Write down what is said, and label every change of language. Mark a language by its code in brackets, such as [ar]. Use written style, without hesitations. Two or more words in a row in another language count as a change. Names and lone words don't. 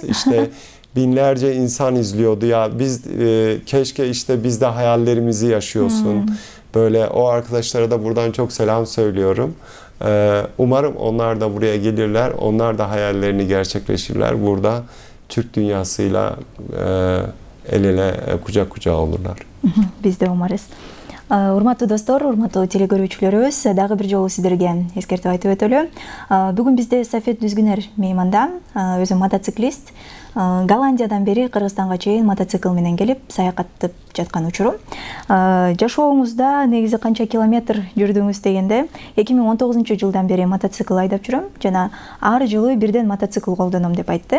[tr] İşte binlerce insan izliyordu ya biz keşke işte biz de hayallerimizi yaşıyorsun. Böyle o arkadaşlara da buradan çok selam söylüyorum. Umarım onlar da buraya gelirler. Onlar da hayallerini gerçekleştirirler. Burada Türk dünyasıyla el ele kucak kucağa olurlar. Biz de umarız. [ky] Урматтуу достор, урматтуу телекөрүүчүлөрүбүз, дагы бир жолу сиздерге эскертип айтып өтөлү. Бүгүн бизде Сафет Дүзгүнер мейманда, өзү мотоциклист. Голландиядан бери Кыргызстанга чейин мотоцикл менен келип саякаттап жаткан учуру. Жашооңузда негизи канча километр жүрдүңүз дегенде 2019-жылдан бери мотоцикл айдап жүрөм жана ар жылы бирден мотоцикл колдоном деп айтты.